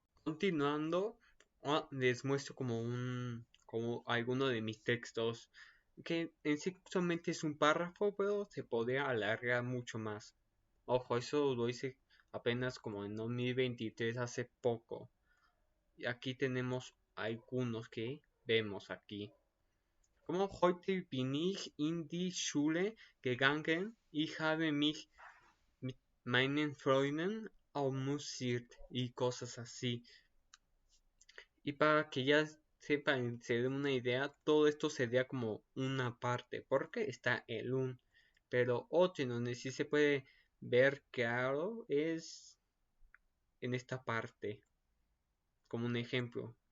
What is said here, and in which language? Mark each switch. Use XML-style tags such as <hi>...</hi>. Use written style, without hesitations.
<es>Continuando, les muestro como alguno de mis textos que en sí solamente es un párrafo, pero se podría alargar mucho más. Ojo, eso lo hice apenas como en 2023, hace poco. Y aquí tenemos algunos que vemos aquí. Como</es> <de>heute bin ich in die Schule gegangen, ich habe mich mit meinen Freunden amüsiert</de> <es>y cosas así. Y para que ya sepan, se den una idea, todo esto sería como una parte, porque está el un. Pero otro en donde sí se puede ver claro es en esta parte, como un ejemplo.</es>